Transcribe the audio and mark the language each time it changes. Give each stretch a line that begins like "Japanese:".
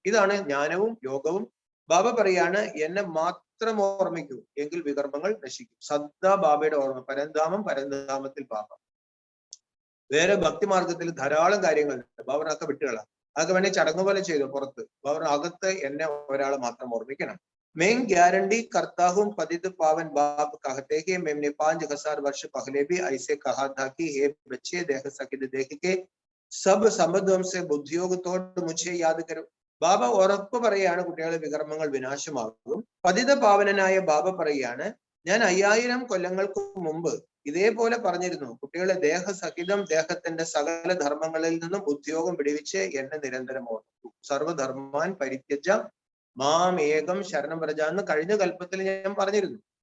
Malayalam: ഇതാണ് ജ്ഞാനവും യോഗവും. ബാബ പറയാണ് എന്നെ മാത്രം ഓർമ്മിക്കൂ എങ്കിൽ വികർമ്മങ്ങൾ നശിക്കും. സദാ ബാബയുടെ ഓർമ്മ. പരന്ധാമം, പരന്ധാമത്തിൽ ബാബ. വേറെ ഭക്തിമാർഗത്തിൽ ധാരാളം കാര്യങ്ങളുണ്ട്. ബാബറിനൊക്കെ വിട്ടുകളാം. അതൊക്കെ വേണേ ചടങ്ങ് പോലെ ചെയ്തു പുറത്ത്. ബാബർ അകത്ത് എന്നെ ഒരാളെ മാത്രം ഓർമ്മിക്കണം.
Hindi: मैं गारंटी करता हूँ पतित पावन बाप कहते हैं मैंने 5000 वर्ष पहले भी ऐसे कहा था कि हे बच्चे देख सके देख के सब संबंधों से बुद्धियोग तोड़ मुझे याद करो.
Malayalam: ബാബ ഉറപ്പ് പറയാണ് കുട്ടികളെ വികർമ്മങ്ങൾ വിനാശമാകും. പതിത പാവനനായ ബാബ പറയാണ് ഞാൻ 5000 കൊല്ലങ്ങൾക്ക് മുമ്പ് ഇതേപോലെ പറഞ്ഞിരുന്നു. കുട്ടികളെ ദേഹസഹിതം ദേഹത്തിന്റെ സകല ധർമ്മങ്ങളിൽ നിന്നും ഉദ്യോഗം വിടുവിച്ച് എന്നെ നിരന്തരം ഓർമ്മിക്കൂ.
Sanskrit: സർവധർമാൻ പരിത്യജ മാം ഏകം ശരണം വ്രജ
Malayalam: എന്ന് കഴിഞ്ഞ കൽപ്പത്തിൽ ഞാൻ പറഞ്ഞിരുന്നു.